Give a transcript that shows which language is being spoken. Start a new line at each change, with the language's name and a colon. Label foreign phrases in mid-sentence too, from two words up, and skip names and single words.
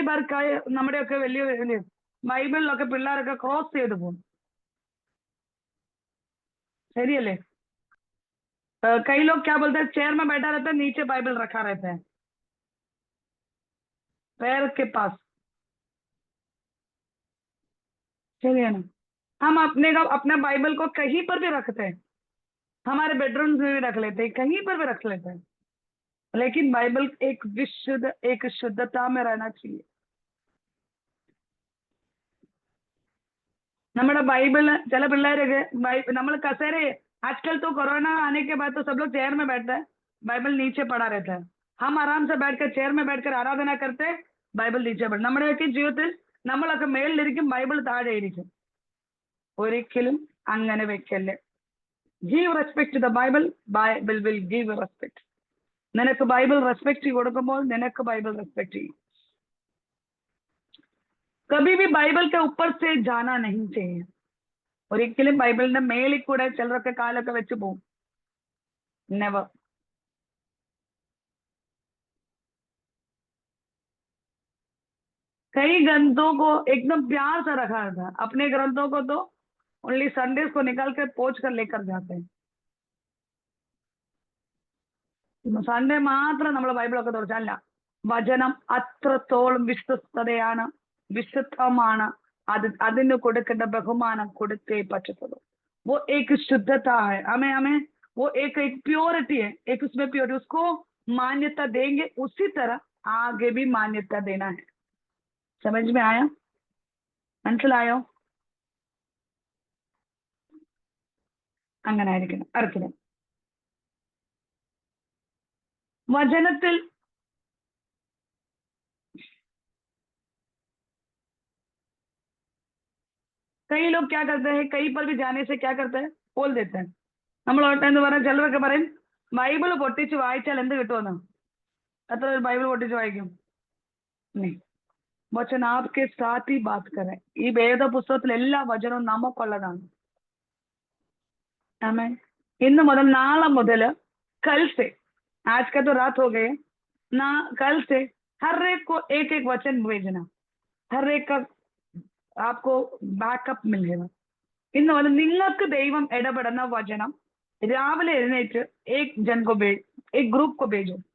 Malayalam: ബാർ നമ്മുടെയൊക്കെ വലിയ വലിയ ബൈബിളിലൊക്കെ പിള്ളേരൊക്കെ ക്രോസ് ചെയ്ത് പോകും, ശരിയല്ലേ?
Hindi: कई लोग क्या बोलते हैं, चेयर में बैठा रहता है, नीचे बाइबल रखा रहता है पैर के पास, चलिए ना। हम अपना बाइबल को कहीं पर भी रखते हैं, हमारे बेडरूम में भी रख लेते हैं, कहीं पर भी रख लेते हैं, लेकिन बाइबल एक शुद्धता में रहना चाहिए।
Malayalam: നമ്മുടെ ബൈബിൾ ചില പിള്ളേരൊക്കെ നമ്മൾ കസേര,
Hindi: आजकल तो कोरोना आने के बाद तो सब लोग चेयर में बैठते हैं, बाइबल नीचे पड़ा रहता है। हम आराम से बैठकर चेयर में बैठकर आराधना करते हैं, ബൈബിൾ नीचे पड़ा।
Malayalam: നമ്മുടെയൊക്കെ ജീവിതത്തിൽ നമ്മളൊക്കെ മേളിലിരിക്കും, ബൈബിൾ താഴെ ഇരിക്കും. ഒരിക്കലും അങ്ങനെ വെക്കല്ലേ.
English: give respect to the Bible, Bible will give respect.
Malayalam: നിനക്ക് ബൈബിൾ റെസ്പെക്ട് കൊടുക്കുമ്പോൾ നിനക്ക് ബൈബിൾ റെസ്പെക്ട് ചെയ്യും.
Hindi: कभी भी बाइबल के ऊपर से जाना नहीं चाहिए.
Malayalam: ഒരിക്കലും ബൈബിളിന്റെ മേളിൽ കൂടെ ചിലരൊക്കെ കാലൊക്കെ വെച്ച് പോകും. നെവർ.
Hindi: कई ग्रंथों को एकदम प्यार से रखा था, अपने ग्रंथों को तो
English: only Sundays
Hindi: को निकाल कर पोंछ कर लेकर जाते हैं.
Malayalam: സൺഡേ മാത്രം നമ്മൾ ബൈബിളൊക്കെ തുറച്ചല്ല. വചനം അത്രത്തോളം വിശ്വസ്തതയാണ്, വിശുദ്ധമാണ്. അതിന് കൊടുക്കേണ്ട ബഹുമാനം കൊടുത്തേ പറ്റത്തുള്ളൂ.
Hindi: वो एक शुद्धता है, हमें वो एक प्योरिटी है, एक उसमें प्योरिटी, उसको मान्यता देंगे, उसी तरह आगे भी मान्यता देना है. समझ में आया?
Malayalam: മനസ്സിലായോ? അങ്ങനെ ആയിരിക്കണം. അടുത്തത് വചനത്തിൽ
Hindi: कई लोग क्या करते हैं, कहीं पर भी जाने से क्या करते हैं, बोल देते हैं.
Malayalam: നമ്മൾ എന്ന് പറഞ്ഞാൽ ചിലരൊക്കെ പറയും ബൈബിൾ പൊട്ടിച്ച് വായിച്ചാൽ എന്ത് കിട്ടുമെന്ന്. എത്ര പേര് ബൈബിൾ പൊട്ടിച്ച് വായിക്കും?
Hindi: वचन आपके साथ ही बात करे.
Malayalam: ഈ വേദപുസ്തകത്തിൽ എല്ലാ വചനവും നമുക്കുള്ളതാണ്. ആമേൻ. ഇന്ന് മുതൽ നാളെ മുതൽ
Hindi: कल से, आज का तो रात हो गए ना, कल से हर एक को एक एक वचन भेजना, हर एक का आपको बैकअप मिलेगा.
Malayalam: ഇന്ന് മുതൽ നിങ്ങൾക്ക് ദൈവം ഇടപെടുന്ന വചനം രാവിലെ എഴുന്നേറ്റ്
Hindi: एक जन को भेज, एक ग्रुप को भेजो.